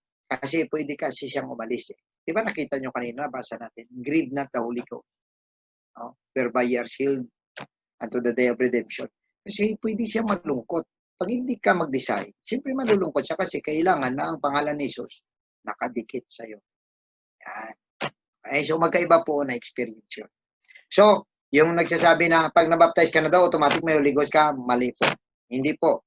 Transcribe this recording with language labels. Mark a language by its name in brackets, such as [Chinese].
[Filipino] Kasi pwede kasi siyang umalis. Di ba nakita nyo kanina, basa natin, [English] grieve not the Holy Ghost. [Filipino] No? [English] Whereby you are sealed unto the day of redemption. [Filipino] Kasi pwede siya malungkot. Pag hindi ka mag-decide, siyempre malulungkot siya kasi kailangan na ang pangalan ni Jesus nakadikit sa'yo. Yan. Okay, so magkaiba po na experience yun. So, yung nagsasabi na pag nabaptize ka na daw, automatic may Holy Ghost ka, mali po. Hindi po.